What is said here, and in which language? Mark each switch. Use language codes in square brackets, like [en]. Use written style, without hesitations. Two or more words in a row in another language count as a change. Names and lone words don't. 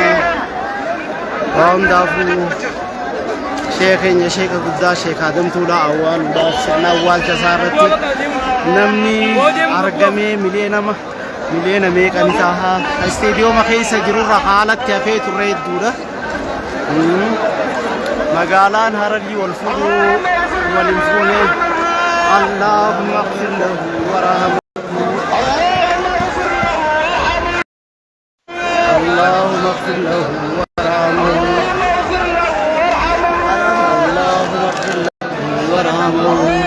[om] Waa hundaafuu sheekenya sheeka guddaa sheek Adam Tuulaa awwaaluudhaaf sirna awwaalcha isaa irratti namni argamee miliyoona meeqan ta'a. Isteediyooma keessa jirurra haalatti hafee turre hedduudha. Magaalaan Hararii wal fuudhuu waliin fuune. [ar] اللهم اغفر له وارحمه. اللهم اغفر له وارحمه. اللهم اغفر له وارحمه.